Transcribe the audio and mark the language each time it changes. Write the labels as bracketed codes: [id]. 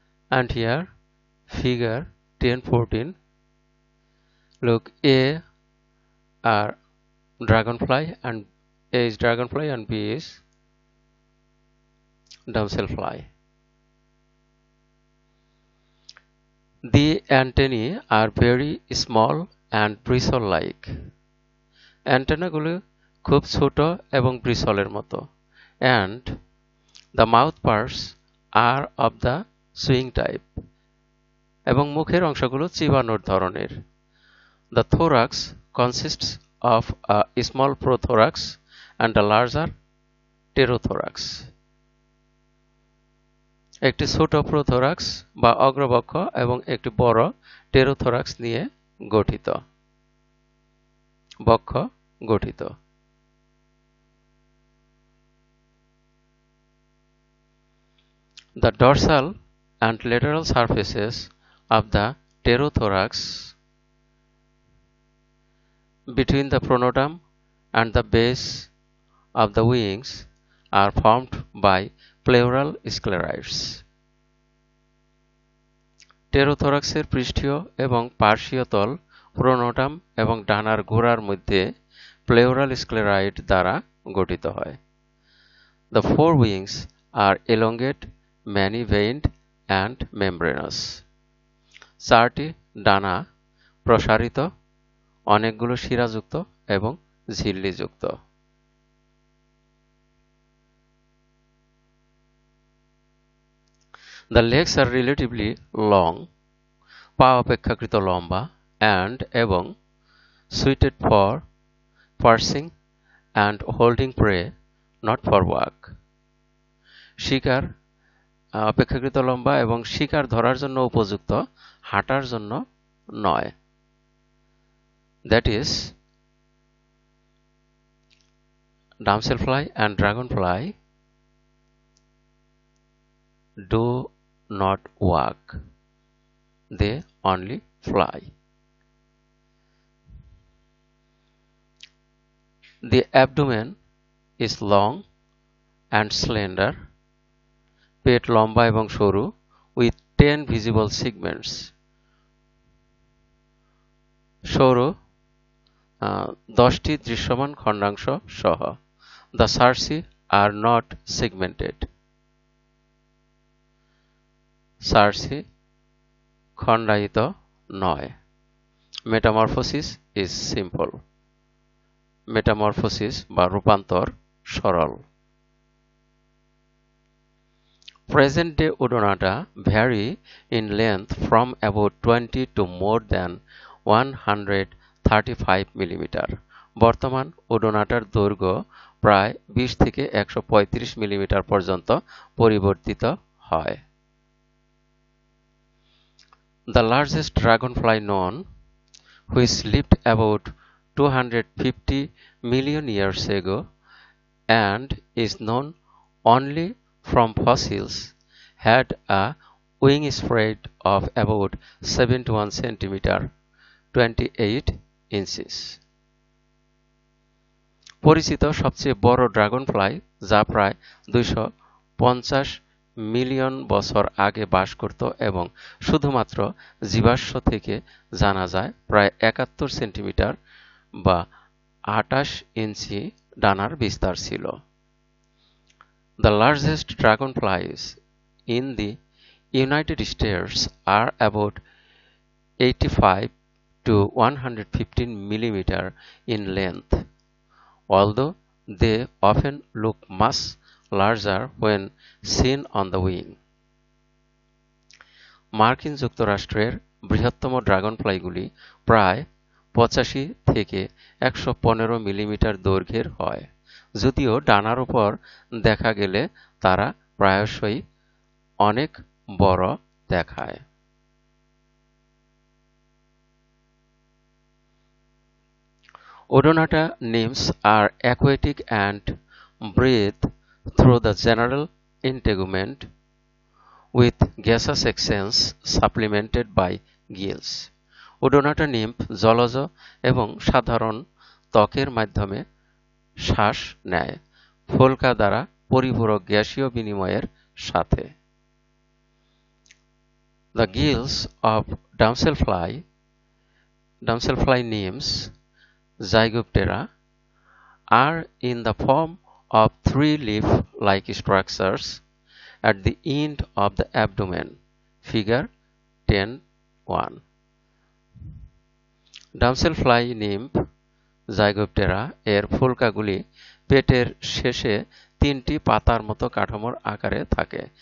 [en] And here figure 10-14, look, A are dragonfly and A is dragonfly and B is damselfly. The antennae are very small and bristle-like. [bn] অ্যান্টেনাগুলো খুব ছোট এবং ব্রিসলের মতো, [en] and the mouth parts are of the swing type, [bn] এবং মুখের অংশগুলো চিবানোর ধরনের. [en] The thorax consists of a small prothorax and a larger pterothorax. [bn] একটি ছোট প্রোথোরাক্স বা অগ্রবক্ষ এবং একটি বড় টেরোথোরাক্স নিয়ে গঠিত বক্ষ গঠিত. [en] The dorsal and lateral surfaces of the pterothorax between the pronotum and the base of the wings are formed by pleural sclerites. [bn] টেরোথোরাক্সের পৃষ্ঠীয় এবং পার্শ্বীয় তল প্রোনোটাম এবং ডানার গোড়ার মধ্যে প্লেউরাল স্ক্লেরাইড দ্বারা গঠিত হয়. [en] The forewings are elongate, many-veined and membranous. [bn] চারটি ডানা প্রসারিত, অনেকগুলো শিরাযুক্ত এবং ঝিল্লিযুক্ত. [en] The legs are relatively long, [bn] পা অপেক্ষাকৃত লম্বা, [en] and এবং suited for pursuing and holding prey, not for walk. [bn] শিকার অপেক্ষাকৃত লম্বা এবং শিকার ধরার জন্য উপযুক্ত, হাঁটার জন্য নয়. [en] That is, damselfly and dragonfly do not walk, they only fly. The abdomen is long and slender, [bn] পেট লম্বা এবং সরু, [en] with 10 visible segments. [bn] সরু 10টি দৃশ্যমান খণ্ডাংশ সহ. [en] The cerci are not segmented. [bn] cerci খণ্ডায়িত নয়. [en] Metamorphosis is simple. [bn] মেটামরফোসিস বা রূপান্তর সরল. [en] Present day Odonata vary in length from about 20 to more than 135 mm. [bn] বর্তমান ওডোনাটার দৈর্ঘ্য প্রায় 20 থেকে 135 মিলিমিটার পর্যন্ত পরিবর্তিত হয়. [en] The largest dragonfly known, which lived about 250 million years ago and is known only from fossils, had a wingspread of about 71 cm, 28 inches. [bn] পরিচিত সবচেয়ে বড় ড্রাগনফ্লাই, যা প্রায় 250 মিলিয়ন বছর আগে বাস করত এবং শুধুমাত্র জীবাশ্ম থেকে জানা যায়, প্রায় 71 সেন্টিমিটার বা 28 ইঞ্চি ডানার বিস্তার ছিল. [en] The largest dragonflies in the United States are about 85 to 115 millimeter in length, although they often look much larger when seen on the wing. [bn] মার্কিন যুক্তরাষ্ট্রের বৃহত্তম ড্রাগনফ্লাইগুলি প্রায় 85 থেকে 115 মিলিমিটার দৈর্ঘ্যের হয়, যদিও ডানার উপর দেখা গেলে তারা প্রায়শই অনেক বড় দেখায়. [en] Odonata nymphs are aquatic and breathe through the general integument with gaseous exchange supplemented by gills. [bn] Odonata nymph জলজ এবং সাধারণ ত্বকের মাধ্যমে শ্বাস নেয়, ফোলকা দ্বারা পরিপূরক গ্যাসীয় বিনিময়ের সাথে। [en] The gills of damselfly nymphs, Zygoptera, are in the form of three leaf-like structures at the end of the abdomen. Figure 10.1. [bn] Damselfly nymph Zygoptera এর ফুলকাগুলি পেটের শেষে তিনটি পাতার মতো কাঠামোর আকারে থাকে।